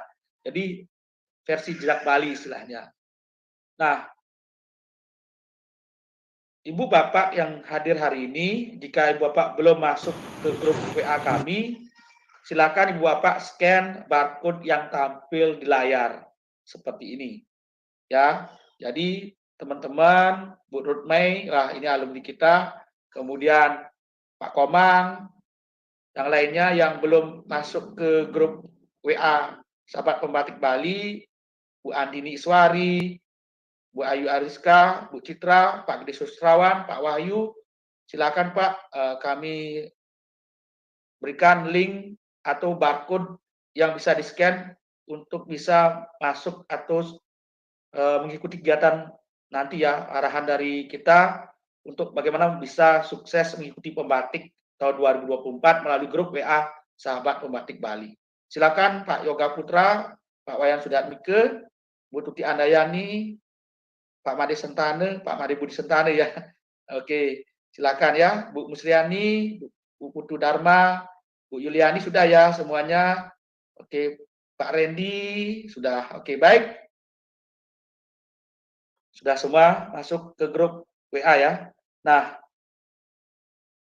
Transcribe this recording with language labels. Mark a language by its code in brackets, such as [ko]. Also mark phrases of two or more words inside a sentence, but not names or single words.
[id] Jadi versi Jejak Bali istilahnya. Nah, Ibu Bapak yang hadir hari ini, jika Ibu Bapak belum masuk ke grup WA kami, silakan Ibu Bapak [en] scan barcode [id] yang tampil di layar seperti ini. Ya, jadi teman-teman, Bu Rutmei, ini alumni kita, kemudian Pak Komang, yang lainnya yang belum masuk ke grup WA Sahabat Pembatik Bali, Bu Andini Iswari, Bu Ayu Ariska, Bu Citra, Pak Gede Sustrawan, Pak Wahyu, silakan Pak, kami berikan link atau barcode yang bisa di-scan untuk bisa masuk atau mengikuti kegiatan nanti ya, arahan dari kita untuk bagaimana bisa sukses mengikuti pembatik tahun 2024 melalui grup WA Sahabat Pembatik Bali. Silakan Pak Yoga Putra, Pak Wayan Sudatmike, Bu Tuti Andayani, Pak Made Sentane, Pak Made Budi Sentane ya. Oke, silakan ya, Bu Musliani, Bu Putu Dharma, Bu Yuliani sudah ya semuanya. Oke, Pak Randy sudah. Oke, baik. Sudah semua masuk ke grup WA ya.